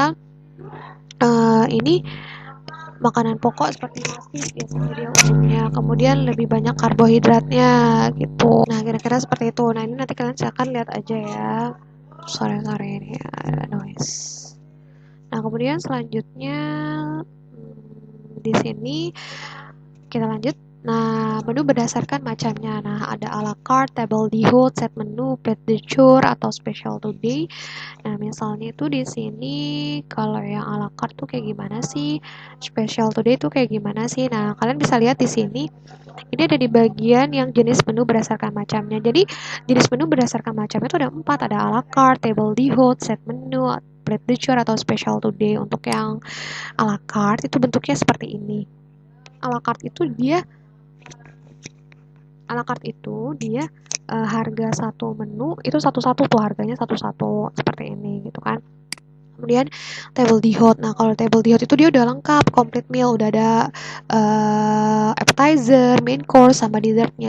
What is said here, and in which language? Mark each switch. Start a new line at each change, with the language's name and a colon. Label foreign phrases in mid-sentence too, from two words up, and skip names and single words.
Indonesian: Berarti yang oriental ini makanan pokok seperti nasi biasanya dia umumnya, kemudian lebih banyak karbohidratnya gitu. Nah, kira-kira seperti itu. Nah, ini nanti kalian silakan lihat aja ya. Sore-sore ini ada noise. Nah, kemudian selanjutnya di sini kita lanjut. Nah, menu berdasarkan macamnya. Nah, ada
French: a la carte, table d'hôte,
English: set menu,
French: plat de jour,
Indonesian: atau
English: special today.
Indonesian: Nah, misalnya itu di sini kalau yang
French: a la carte
Indonesian: tuh kayak gimana sih?
English: Special today
Indonesian: tuh kayak gimana sih? Nah, kalian bisa lihat di sini. Ini ada di bagian yang jenis menu berdasarkan macamnya. Jadi, jenis menu berdasarkan macamnya itu ada 4. Ada
French: a la carte, table d'hôte,
English: set menu,
French: plat de jour,
Indonesian: atau
English: special today.
Indonesian: Untuk yang
French: a la carte
Indonesian: itu bentuknya seperti ini.
French: A la carte
Indonesian: itu dia harga satu menu itu satu-satu tuh, harganya satu-satu seperti ini gitu kan. Kemudian
French: table d'hôte.
Indonesian: Nah, kalau
French: table d'hôte
Indonesian: itu dia udah lengkap,
English: complete meal,
Indonesian: udah ada appetizer,
English: main course
Indonesian: sama dessertnya.